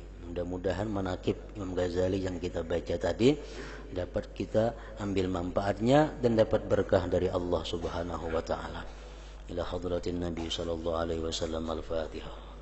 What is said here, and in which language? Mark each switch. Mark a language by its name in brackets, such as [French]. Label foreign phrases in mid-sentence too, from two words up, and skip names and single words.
[Indonesian] Mudah-mudahan manaqib Imam Ghazali yang kita baca tadi dapat kita ambil manfaatnya dan dapat berkah dari Allah [Arabic] سبحانه وتعالى. إلى حضرة النبي صلى الله عليه وسلم. Al-Fatihah.